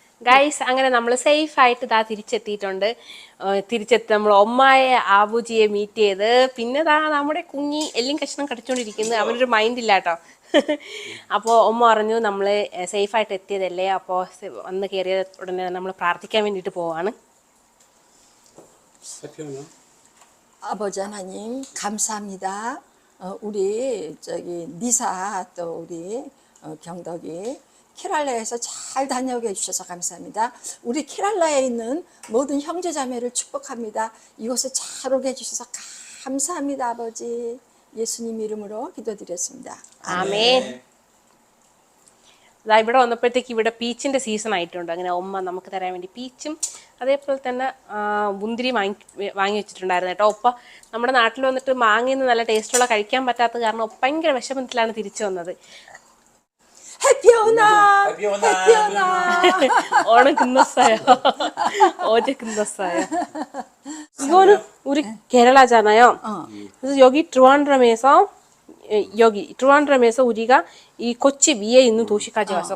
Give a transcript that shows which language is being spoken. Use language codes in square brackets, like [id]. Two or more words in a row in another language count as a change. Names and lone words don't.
[ml] ഗൈസ് അങ്ങനെ നമ്മൾ സേഫ് ആയിട്ട് ഇതാ തിരിച്ചെത്തി നമ്മൾ ഒമ്മായ ആബുജിയെ മീറ്റ് ചെയ്ത് പിന്നെ ദാ നമ്മുടെ കുഞ്ഞി എല്ലും കഷ്ണം കടിച്ചോണ്ടിരിക്കുന്നത് അവനൊരു മൈൻഡ് ഇല്ല കേട്ടോ. അപ്പോൾ ഒമ്മ പറഞ്ഞു നമ്മൾ സേഫായിട്ട് എത്തിയതല്ലേ, അപ്പോൾ വന്ന് കയറിയ ഉടനെ നമ്മൾ പ്രാർത്ഥിക്കാൻ വേണ്ടിയിട്ട് പോവാണ്. [ko] 아버지 하나님 감사합니다. 우리 저기 니사 또 우리 경덕이 케랄라에서 잘 다녀오게 해주셔서 감사합니다. 우리 케랄라에 있는 모든 형제자매를 축복합니다. 이곳에 잘 오게 해주셔서 감사합니다. 아버지 예수님 이름으로 기도드렸습니다. [ml] ആമേൻ. ഇവിടെ വന്നപ്പോഴത്തേക്ക് ഇവിടെ പീച്ചിൻ്റെ സീസൺ ആയിട്ടുണ്ട്. അങ്ങനെ ഉമ്മ നമുക്ക് തരാൻ വേണ്ടി പീച്ചും അതേപോലെ തന്നെ മുന്തിരി വാങ്ങി വെച്ചിട്ടുണ്ടായിരുന്നു കേട്ടോ. ഒപ്പ നമ്മുടെ നാട്ടിൽ വന്നിട്ട് മാങ്ങയിൽ നല്ല ടേസ്റ്റുള്ള കഴിക്കാൻ പറ്റാത്ത കാരണം ഭയങ്കര വിഷമത്തിലാണ് തിരിച്ചു വന്നത്. [ko] 오늘 끝났어요. 어제 끝났어요. 이거는 우리 케랄라잖아요. 그래서 여기 트리완드럼에서 우리가 이 코치 위에 있는 도시까지 왔어.